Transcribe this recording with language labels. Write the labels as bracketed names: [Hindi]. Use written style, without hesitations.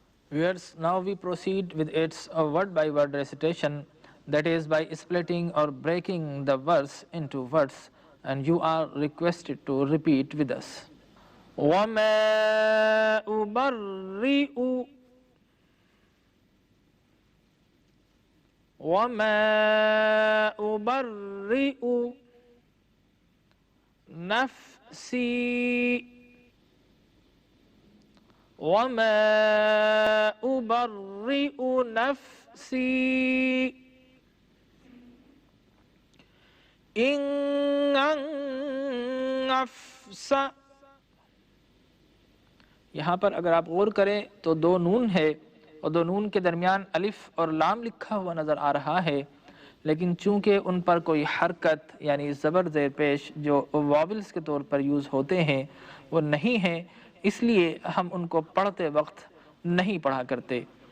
[English] Viewers, now we proceed with its word-by-word recitation, that is by splitting or breaking the verse into words, and you are requested to repeat with us. [Arabic] وَمَا أُبَرِّئُ وَمَا أُبَرِّئُ نَفْسِي وما أبرئ نفسي إن النفس. [Hindi] यहाँ पर अगर आप गौर करें तो दो नून है और दो नून के दरमियान अलिफ और लाम लिखा हुआ नज़र आ रहा है, लेकिन चूंकि उन पर कोई हरकत यानी ज़बर ज़ेर पेश जो वॉवल्स के तौर पर यूज़ होते हैं वो नहीं है, इसलिए हम उनको पढ़ते वक्त नहीं पढ़ा करते।